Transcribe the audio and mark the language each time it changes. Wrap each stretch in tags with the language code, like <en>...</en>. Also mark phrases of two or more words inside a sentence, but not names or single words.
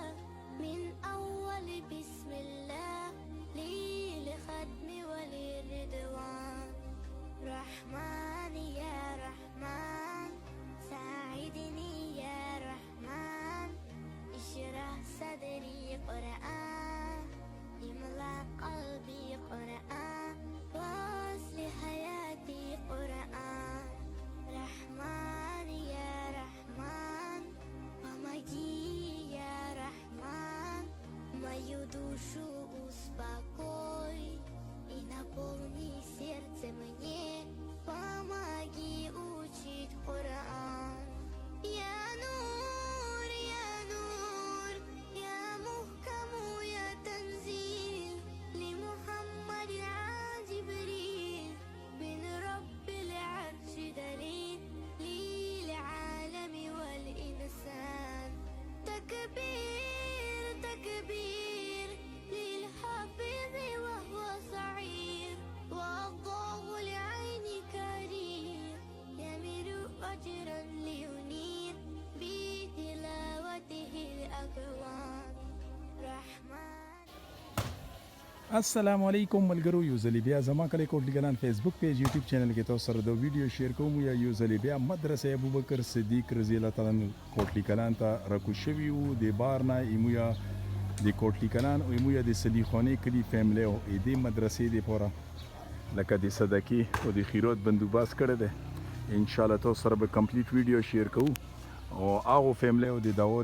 <ar>من أول بسم الله لي لختم وللرضوان رحمن يا رحمن ساعدني يا رحمن اشرح صدري قرآن املأ قلبي قرآن واصلح حياتي قرآن رحمن يا رحمن помоги يا رحمن</ar> <ru>мою душу успокой и наполни сердце мне помоги учить Коран</ru> <ar>يا نور يا نور يا محكم يا تنزيل لمحمد عن جبريل من رب العرش دليل للعالم والإنسان تكبير تكبير للحافظ وهو صغير والله لعين كريم يمر أجرا لينير بتلاوته الأكوان رحمن</ar> <ps>السلام علیکم ملګرو یو ځلې بیا زما کلی کوټلی ګلان فیسبوک پیج یوټیوب چینل کې تاسو سره د</ps> <en>video share</en> <ps>کوم یا یو ځلې بیا مدرسې ابوبکر صدیق</ps> <ar>رضی الله تعالی عنہ</ar> <ps>کوټلی ګلان ته رکو شوی وو د بارنا ایمویا د کوټلی ګلان او ایمویا د صدیقانی کلی فیملی او د مدرسې د پورا لکه د صدقې او د خیرات بندوباس کړی دی</ps> <ar>ان شاء الله</ar> <ps>تاسو سره به</ps> <en>complete video share</en> <ps>کوو او هغه فیملی او د داوا</ps>